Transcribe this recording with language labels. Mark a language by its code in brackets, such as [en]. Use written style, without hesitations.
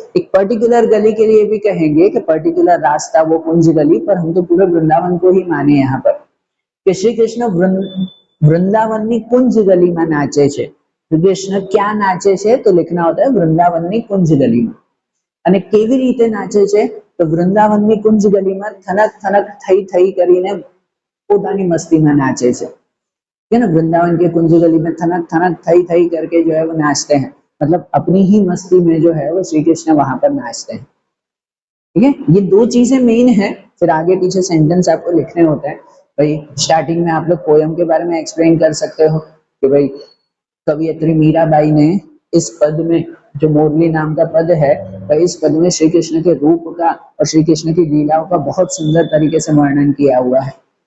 [hi] एक पर्टिकुलर गली के लिए भी कहेंगे कि पर्टिकुलर रास्ता वो कुंज गली, पर हम तो पूरे वृंदावन को ही माने यहाँ पर कि श्री कृष्ण वृंदावन की कुंज गली में नाचे છે। कृष्ण क्या नाचे છે, तो लिखना होता है वृंदावन की कुंज गली में। [gu] અને કેવી રીતે નાચે છે તો વૃંદાવનની કુંજ ગલીમાં થનક થનક થઈ થઈ કરીને પોતાની મસ્તીમાં નાચે છે [hi] ठीक है ना। वृंदावन के कुंज गली में थनक थनक थई थई करके जो है वो नाचते हैं, मतलब अपनी ही मस्ती में जो है वो श्री कृष्ण वहां पर नाचते हैं। ठीक है, ये दो चीजें मेन है, फिर आगे पीछे सेंटेंस आपको लिखने होते हैं। भाई स्टार्टिंग में आप लोग पोयम के बारे में एक्सप्लेन कर सकते हो कि भाई कवियत्री मीराबाई ने इस पद में, जो मोरली नाम का पद है, भाई इस पद में श्री कृष्ण के रूप का और श्री कृष्ण की लीलाओं का बहुत सुंदर तरीके से वर्णन किया हुआ है।